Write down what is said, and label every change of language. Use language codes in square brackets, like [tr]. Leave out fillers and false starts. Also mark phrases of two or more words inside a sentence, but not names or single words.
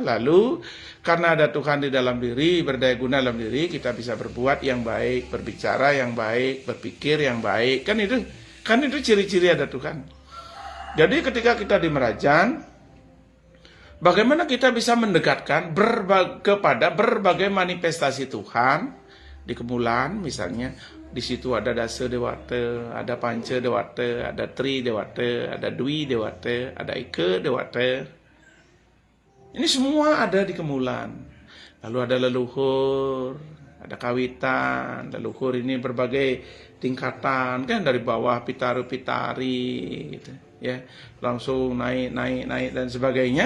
[id] Lalu, karena ada Tuhan di dalam diri, berdaya guna dalam diri, kita bisa berbuat yang baik, berbicara yang baik, berpikir yang baik. Kan itu ciri-ciri ada Tuhan. Jadi ketika kita di Merajan, bagaimana kita bisa mendekatkan kepada berbagai manifestasi Tuhan di Kemulan misalnya, di situ ada Dasa Dewata, ada Panca Dewata, ada Tri Dewata, ada Dwi Dewata, ada Ika Dewata. Ini semua ada di Kemulan. Lalu ada leluhur, ada kawitan, leluhur ini berbagai tingkatan, kan dari bawah pitaru-pitari gitu, ya, langsung naik dan sebagainya.